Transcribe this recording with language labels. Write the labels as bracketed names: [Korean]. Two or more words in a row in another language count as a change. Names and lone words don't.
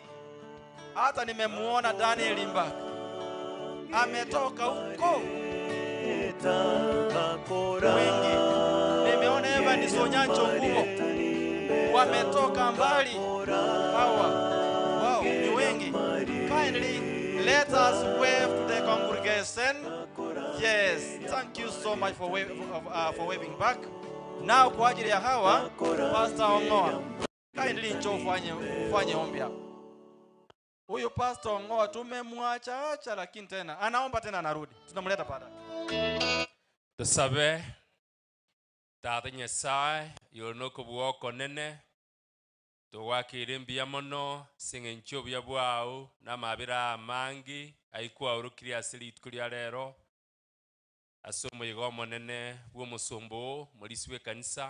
[Swahili] Hata nimemuona Daniel Imba ametoka huko wengi. Nimeona Evan Sonyancho huko wametoka mbali hawa. Wow, ni wengi. [English] Kindly let us wave to the congregation. Yes, thank you so much for waving back. [Swahili] Now kwa ajili ya hawa, Pastor Ongoa, kindly njoo ufanye ombi hapa. Huyu Pastor Ongoa tumemwacha acha, lakini tena anaomba tena anarudi. Tunamleta pada. [Luyia] Tusabe Tata Nyasaye yonoko buoko nene tuwakire mbia mono singencho bya bwao na mabira mangi aikwa urukiri asili tukulia lero asomo yigomo nene bwo musombo muliswe kanisa